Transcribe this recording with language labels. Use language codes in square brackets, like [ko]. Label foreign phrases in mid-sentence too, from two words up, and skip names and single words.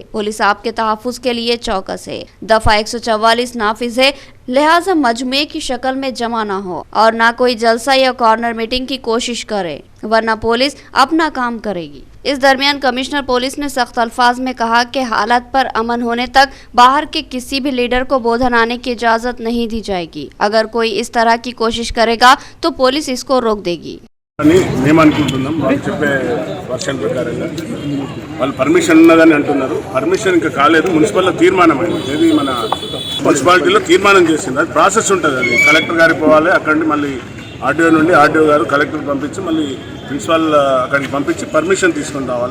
[ur] پولیس آپ کے تحفظ کے لیے چوکس ہے، دفعہ 144 نافذ ہے، لہٰذا مجموعے کی شکل میں جمع نہ ہو اور نہ کوئی جلسہ یا کارنر میٹنگ کی کوشش کرے، ورنہ پولیس اپنا کام کرے گی۔ اس درمیان کمشنر پولیس نے سخت الفاظ میں کہا کہ حالات پر امن ہونے تک باہر کے کسی بھی لیڈر کو بودھن آنے کی اجازت نہیں دی جائے گی۔ اگر کوئی اس طرح کی کوشش کرے گا تو پولیس اس کو روک دے گی۔ [te] మేము అనుకుంటున్నాం వాళ్ళు చెప్పే వర్షన్ ప్రకారంగా వాళ్ళు పర్మిషన్ ఉన్నదని అంటున్నారు. పర్మిషన్ ఇంకా కాలేదు, మున్సిపల్లో తీర్మానం అయింది. ఇది మన మున్సిపాలిటీలో తీర్మానం చేసింది, అది ప్రాసెస్ ఉంటుంది. అది కలెక్టర్ గారికి పోవాలి, అక్కడి నుండి మళ్ళీ ఆర్డీఓ నుండి ఆర్డీఓ గారు కలెక్టర్ పంపించి మళ్ళీ ప్రిన్సిపాల్ అక్కడికి పంపించి పర్మిషన్ తీసుకొని రావాలి.